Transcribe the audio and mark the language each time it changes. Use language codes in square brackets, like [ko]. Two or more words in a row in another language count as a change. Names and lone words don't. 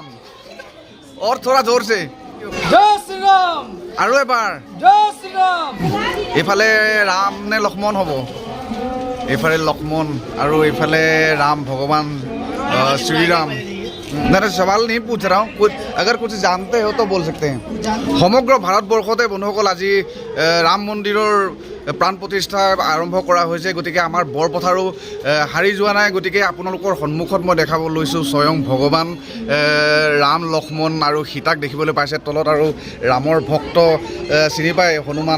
[hi] और थोड़ा जोर से जय श्री राम। [as] আৰু এবাৰ [hi] जय श्री राम। [as] এইফালে ৰাম নে লক্ষ্মণ হ'ব? এইফালে লক্ষ্মণ আৰু এইফালে ৰাম, ভগৱান श्री राम। [hi] मैं सवाल नहीं पूछ रहा हूँ, कुछ अगर कुछ जानते हो तो बोल सकते हैं। [as] সমগ্ৰ ভাৰতবৰ্ষতে বন্ধুসকল আজি ৰাম মন্দিৰৰ প্ৰাণ প্ৰতিষ্ঠা আৰম্ভ কৰা হৈছে, গতিকে আমাৰ বৰপথাৰো হাৰি যোৱা নাই। গতিকে আপোনালোকৰ সন্মুখত মই দেখাব লৈছোঁ স্বয়ং ভগৱান ৰাম, লক্ষ্মণ আৰু সীতাক দেখিবলৈ পাইছে তলত, আৰু ৰামৰ ভক্ত চিনি পায় হনুমান।